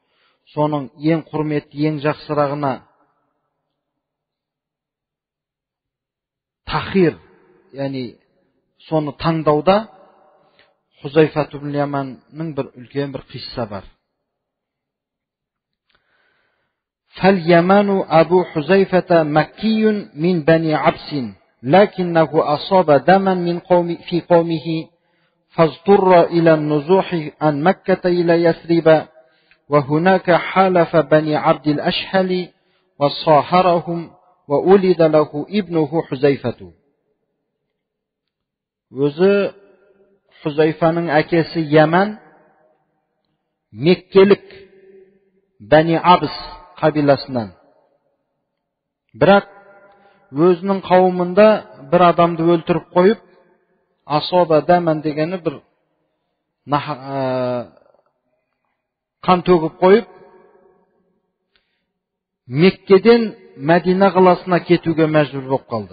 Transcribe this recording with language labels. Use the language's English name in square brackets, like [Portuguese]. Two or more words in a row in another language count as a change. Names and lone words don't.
[Kazakh] Соның ең құрметті, ең жақсырағына тахир, яғни соны таңдауда Хузайфа ибн ал-Яманның бір үлкен бір қисса бар. [Arabic] فاليمن أبو حذيفة مكي من بني عبس لكنه أصاب دما في قومه فاضطر إلى النزوح عن مكة إلى يثرب وهناك حالف بني عبد الأشهل وصاهرهم وولد له ابنه حذيفة. [Kazakh] Өзі Хузайфаның әкесі Яман Меккелік Бәни Абыс қабиласынан. Бірақ өзінің қауымында бір адамды өлтіріп қойып, [Arabic] أصاب دما [Kazakh] дегені бір қан төгіп қойып, Меккеден Мәдина қаласына кетуге мәжбүр болып қалды.